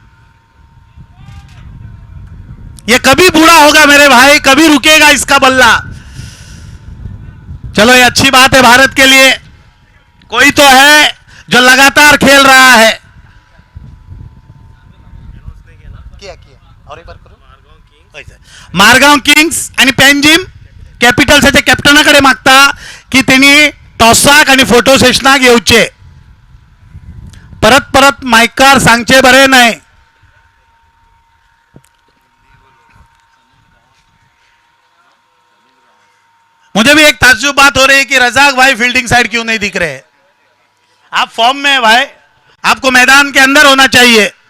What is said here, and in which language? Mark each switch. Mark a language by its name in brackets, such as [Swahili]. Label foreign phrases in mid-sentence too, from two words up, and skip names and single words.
[Hindi] ये कभी बूढ़ा होगा मेरे भाई, कभी रुकेगा इसका बल्ला। चलो ये अच्छी बात है भारत के लिए, कोई तो है जो लगातार खेल रहा है। और एक बार करो, [Konkani] मारगांव किंग्स आणि पेंजिम कॅपिटल्सचे कॅप्टनाकडे मागता की त्यांनी टॉसाक आणि फोटो सेशनाक येऊचे। परत परत मायकार सांगचे बरे नाही। [Hindi] मुझे भी एक ताज्जुब बात हो रही है कि रजाक भाई [English] fielding side [Hindi] क्यों नहीं दिख रहे। आप फॉर्म में है भाई, आपको मैदान के अंदर होना चाहिए।